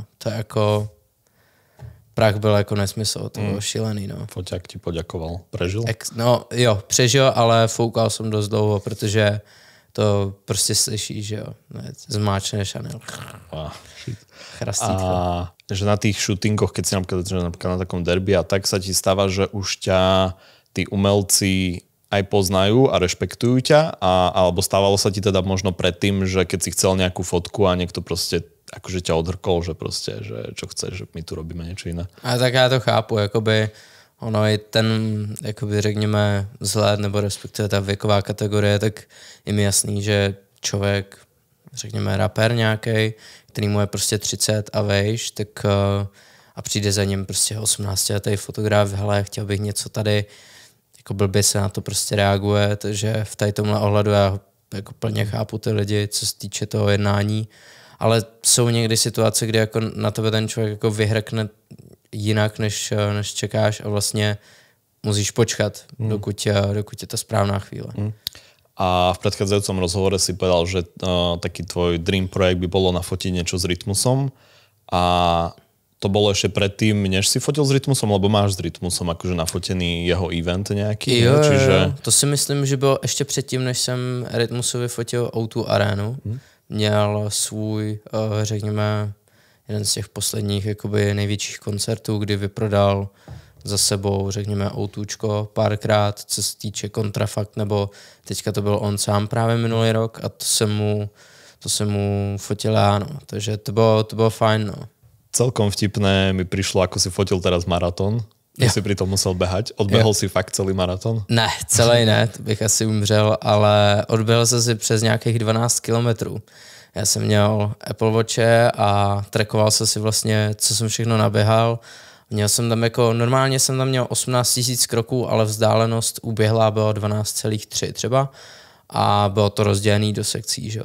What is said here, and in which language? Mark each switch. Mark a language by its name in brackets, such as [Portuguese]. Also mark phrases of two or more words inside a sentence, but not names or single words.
[Czech] To je jako, prach byl jako nesmysl, to bylo šílený, no. [Slovak] Foťák ti poďakoval, prežil? [Czech] No jo, přežil, ale foukal jsem dost dlouho, protože to prostě slyšíš, že jo, zmáčneš a ne. Chrastítko. [Slovak] A že na tých shootingoch, keď si napríklad na takom derby a tak sa ti stáva, že už ťa tí umelci aj poznajú a rešpektujú ťa, alebo stávalo sa ti teda možno predtým, že keď si chcel nejakú fotku a niekto proste akože ťa odhrkol, že proste, že čo chceš, že my tu robíme niečo iné. [Czech] A tak já to chápu, jakoby ono i ten, jakoby řekněme, vzhled nebo respektive ta věková kategorie, tak je mi jasný, že člověk, řekněme rapper nějaký, který mu je prostě 30 a vejš, tak a přijde za ním prostě 18letý fotograf, hele, chtěl bych něco tady, jako blbě se na to prostě reaguje, takže v tady tomhle ohledu já jako plně chápu ty lidi, co se týče toho jednání, ale jsou někdy situace, kdy jako na tebe ten člověk jako vyhrkne jinak, než čekáš a vlastně musíš počkat, dokud je ta správná chvíle. [Slovak] A v predchádzajúcom rozhovore si povedal, že taký tvoj dream projekt by bolo nafotiť niečo s Rytmusom a to bolo ešte predtým, než si fotil s Rytmusom, lebo máš s Rytmusom akože nafotený jeho event nejaký. Jo, čiže... [Czech] To si myslím, že bylo ještě předtím, než jsem Rytmusovi fotil O2 Arenu. Měl svůj, řekněme, jeden z těch posledních jakoby největších koncertů, kdy vyprodal za sebou, řekněme, O2čko párkrát, co se týče Kontrafakt, nebo teďka to byl on sám právě minulý rok a to jsem mu fotil já, no. Takže to bylo fajn, no. [Slovak] Celkom vtipné mi prišlo, ako si fotil teraz maraton. Si pri tom musel behať. Odbehol si fakt celý maraton? [Czech] Ne, celý ne, to bych asi umřel, ale odběhl jsem si přes nějakých 12 kilometrů. Já jsem měl Apple Watche a trackoval jsem si vlastně, co jsem všechno naběhal. Měl jsem tam jako, normálně jsem tam měl 18 000 kroků, ale vzdálenost uběhlá byla 12,3 třeba a bylo to rozdělený do sekcí, že jo.